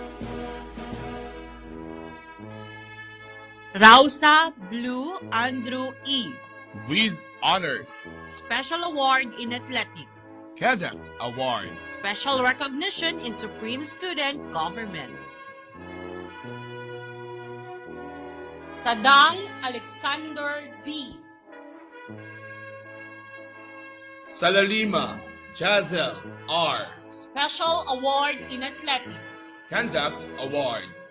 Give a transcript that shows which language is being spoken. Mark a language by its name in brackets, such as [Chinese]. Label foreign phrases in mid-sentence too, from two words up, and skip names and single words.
[English] Rausa Blue Andrew E. With Honors. Special Award in Athletics. Conduct Award. Special recognition in Supreme Student Government. Sadang Alexander D. Salalima Jazel R. Special Award in Athletics. Conduct Award.